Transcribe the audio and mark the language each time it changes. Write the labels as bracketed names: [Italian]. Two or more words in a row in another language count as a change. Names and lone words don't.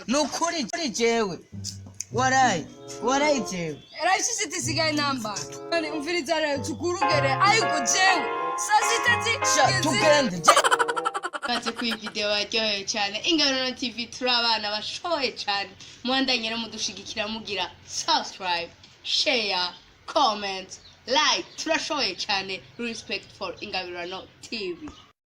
[Rundi] Nukuri jewe. Warai jewe. Raisi tisigaye namba. Umviriza rero tukurugere ariko jewe. Sha tugende. Baze ku video baryoheye cyane Ingabirano TV turi abana bashoboye cyane muhandanye no mudushigikira mugira [English] subscribe share comment like [Rundi] turashoboye cyane [English] respect for Ingabirano TV.